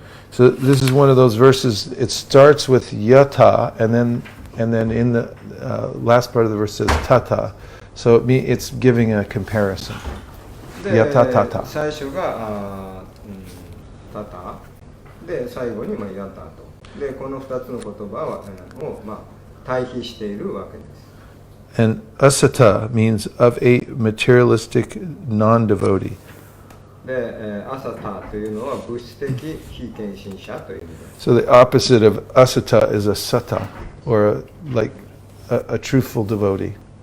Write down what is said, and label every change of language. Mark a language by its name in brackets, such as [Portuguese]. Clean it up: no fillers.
[English] So this is one of those verses. It starts with yata, and then in the last part of the verse says tata. So it's giving a comparison. Yata tata. [Japanese] 最初がタで最後にヤタとでこの2つの言葉を、対比しているわけです。 [English] And asata means of a materialistic non-devotee. [Japanese] で、アサタというのは物質的非献身者という意味です。 [English] So the opposite of asata is a sata, or like a truthful devotee.